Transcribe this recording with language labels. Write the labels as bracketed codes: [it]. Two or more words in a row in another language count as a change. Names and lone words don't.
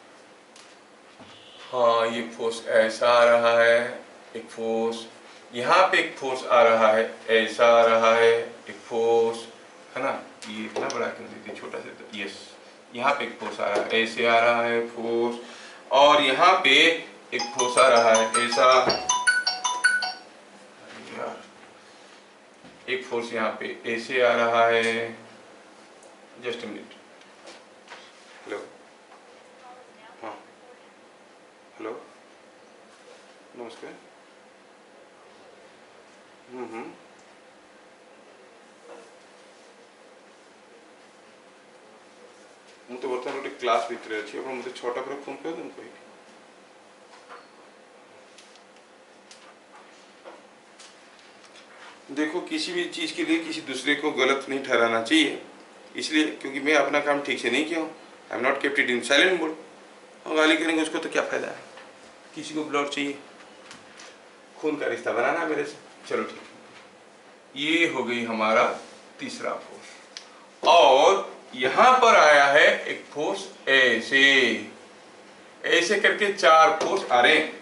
[hi] हाँ, ये फोर्स ऐसा आ रहा है, एक फोर्स यहाँ पे, एक फोर्स आ रहा है ऐसा आ रहा है, एक फोर्स है ना, ये इतना बड़ा क्यों देते, छोटा से तो यस, यहाँ पे एक फोर्स आ रहा है ऐसे आ रहा है फोर्स, और यहाँ पे एक फोर्स आ रहा है ऐसा, एक फोर्स यहाँ पे ऐसे आ रहा है। [en] just minute, [hi] हेलो, हाँ हेलो, नमस्कार। [or] ମୁଁ ତ ବର୍ତ୍ତମାନ ଗୋଟେ କ୍ଲାସ୍ ଭିତରେ ଅଛି, ଆପଣ ମୋତେ 6ଟା ପରେ ଫୋନ୍ କରିଦିଅନ୍ତୁ କହିକି। [hi] देखो, किसी भी चीज़ के लिए किसी दूसरे को गलत नहीं ठहराना चाहिए, इसलिए क्योंकि मैं अपना काम ठीक से नहीं किया हूँ। [en] I am not kept it in silent mode, [hi] और गाली करेंगे उसको तो क्या फ़ायदा है। किसी को ब्लड चाहिए, खून का रिश्ता बनाना है मेरे से, चलो ठीक है। ये हो गई हमारा तीसरा फोर्स, और यहाँ पर आया है एक फोर्स ऐसे, ऐसे करके 4 फोर्स आ रहे हैं।